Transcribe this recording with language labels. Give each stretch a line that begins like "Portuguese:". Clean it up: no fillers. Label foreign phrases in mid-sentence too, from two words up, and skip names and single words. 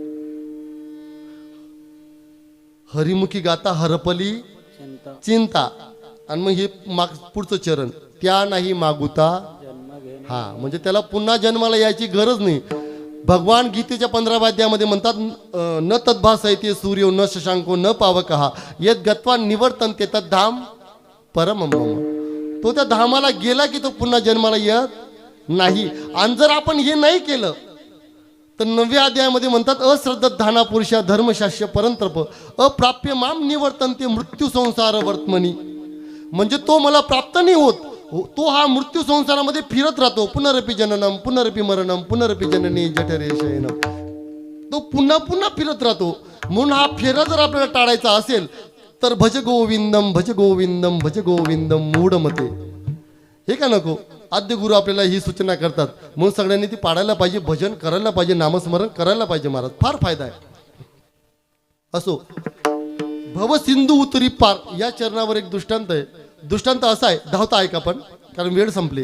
Marathi: हरिमुखी गाता हरपली चिंता. आणि मग हे पुढचं चरण, त्या नाही मागुता. हा म्हणजे त्याला पुन्हा जन्माला यायची गरज नाही. भगवान गीतेच्या 15व्या अध्यायामध्ये म्हणतात,
Sanskrit: न तद्भासयते सूर्यो न शशांको न पावकहा यद गत्वा निवर्तन्ते तद्धाम परमम मम.
Marathi: तो त्या धामाला गेला की तो पुन्हा जन्माला येत नाही. आणि जर आपण हे नाही केलं तर 9व्या अध्यायामध्ये म्हणतात,
Sanskrit: अश्रद्धाना पुरुषा धर्मशास्त्र परंतप अप्राप्य माम निवर्तन्ते मृत्यू संसार वर्तमनी.
Marathi: म्हणजे तो मला प्राप्त नाही होत, तो हा मृत्यू संसारामध्ये फिरत राहतो.
Sanskrit: पुनरपि जननम पुनरपि मरणम पुनरपि जननी जठरे शयनम.
Marathi: तो पुन्हा पुन्हा फिरत राहतो. म्हणून हा फेरा जर आपल्याला टाळायचा असेल तर
Sanskrit: भज गोविंदम भज गोविंदम भज गोविंदम मूढमते.
Marathi: हे का नको? आद्य गुरु आपल्याला ही सूचना करतात. म्हणून सगळ्यांनी ती पाडायला पाहिजे, भजन करायला पाहिजे, नामस्मरण करायला पाहिजे. महाराज फार फायदा आहे. असो, भवसिंधू उतरी पार या चरणावर एक दृष्टांत आहे. दृष्टांत असा आहे, धावता ऐका पण कारण वेळ संपली.